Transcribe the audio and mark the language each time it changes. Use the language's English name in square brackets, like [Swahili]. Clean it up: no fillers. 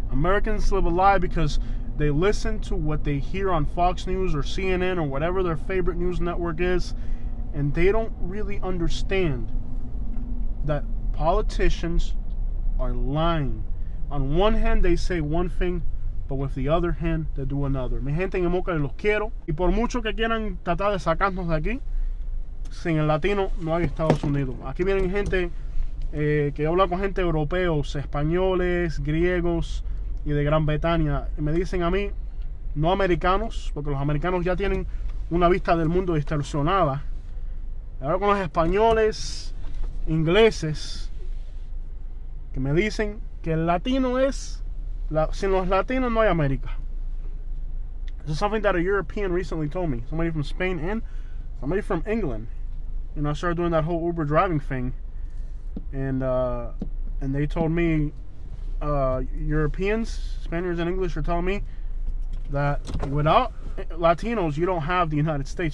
[English] Americans live a lie because they listen to what they hear on Fox News or CNN or whatever their favorite news network is, and they don't really understand that politicians are lying. On one hand, they say one thing, but with the other hand, they do another. [Spanish] Mi gente en Immokalee, los quiero. Y por mucho que quieran tratar de sacarnos de aquí, sin el latino no hay Estados Unidos. Aquí vienen gente que habla con gente europeos, españoles, griegos y de Gran Bretaña. Y me dicen a mí, no americanos, porque los americanos ya tienen una vista del mundo distorsionada. Ahora con los españoles, ingleses, que me dicen que el latino es, sin los latinos no hay América. [English] This is something that a European recently told me. Somebody from Spain and somebody from England. I started doing that whole Uber driving thing, and they told me, Europeans, Spaniards and English are telling me that without Latinos, you don't have the United States.